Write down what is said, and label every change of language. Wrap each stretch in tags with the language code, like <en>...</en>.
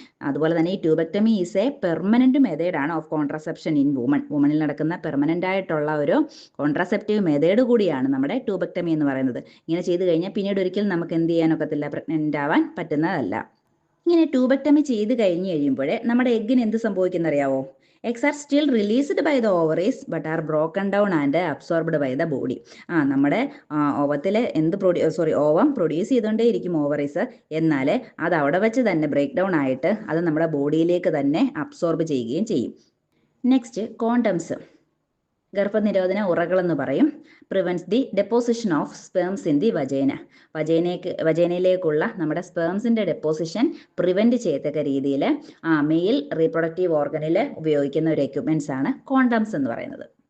<ml>അതുപോലെ തന്നെ ഈ ട്യൂബക്ടമി</ml> <en>is a permanent മെത്തേഡാണ് of contraception in വുമണിൽ</en> <ml>നടക്കുന്ന പെർമനന്റ് ആയിട്ടുള്ള ഒരു കോൺട്രാസെപ്റ്റീവ് മെത്തേഡ് കൂടിയാണ് നമ്മുടെ ട്യൂബക്ടമി എന്ന് പറയുന്നത്. ഇങ്ങനെ ചെയ്ത് കഴിഞ്ഞാൽ പിന്നീട് ഒരിക്കലും നമുക്ക് എന്ത് ചെയ്യാനൊക്കത്തില്ല, പ്രഗ്നന്റ് ആവാൻ പറ്റുന്നതല്ല. ഇങ്ങനെ ട്യൂബക്ടമി ചെയ്ത് കഴിഞ്ഞ് കഴിയുമ്പോൾ നമ്മുടെ എഗ്ഗിന് എന്ത് സംഭവിക്കുന്നറിയാവോ?</ml> <en>Eggs are still released by the ovaries but are broken down and absorbed by the body.</en> <ml>നമ്മുടെ ഓവത്തിലെ ഓവം പ്രൊഡ്യൂസ് ചെയ്തുകൊണ്ടേയിരിക്കും ഓവറീസ്, എന്നാൽ അത് അവിടെ വെച്ച് തന്നെ ബ്രേക്ക് ഡൗൺ ആയിട്ട് അത് നമ്മുടെ ബോഡിയിലേക്ക് തന്നെ അബ്സോർബ് ചെയ്യുകയും ചെയ്യും. Next condoms. ഗർഭനിരോധന ഉറകളെന്ന് പറയും.</ml> <en>Prevents the deposition of sperms in the vagina.</en> <ml>വജൈനയിലേക്കുള്ള നമ്മുടെ സ്പേംസിൻ്റെ ഡെപ്പോസിഷൻ പ്രിവെൻറ്റ് ചെയ്യത്തക്ക രീതിയിൽ മെയിൽ റീപ്രൊഡക്റ്റീവ് ഓർഗനിൽ ഉപയോഗിക്കുന്ന ഒരു എക്യുപ്മെൻറ്റ്സ് ആണ് കോണ്ടംസ് എന്ന് പറയുന്നത്.</ml>